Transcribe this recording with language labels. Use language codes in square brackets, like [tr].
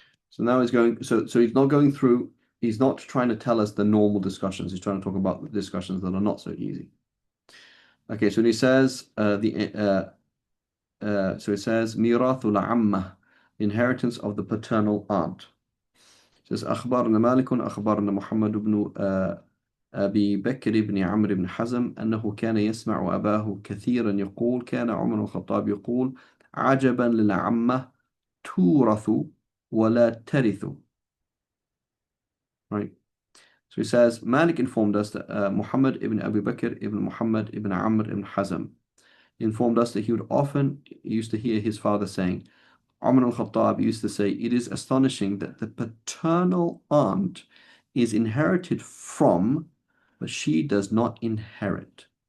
[en] So now he's going, so he's not going through, he's not trying to tell us the normal discussions. He's trying to talk about the discussions that are not so easy. Okay, so he says so it says mirathul amma, inheritance of the paternal aunt. It says [ar] أخبرنا مالك أخبرنا محمد بن أبي بكر بن عمرو بن حزم أنه كان يسمع أباه كثيرا يقول كان عمر بن الخطاب يقول عجبا للعمة تورث ولا ترث. [en] Right. So he says, Malik informed us that Muhammad ibn Abu Bakr ibn Muhammad ibn Amr ibn Hazm informed us that he would often used to hear his father saying, Umar al-Khattab used to say, it is astonishing that the paternal aunt is inherited from, but she does not inherit.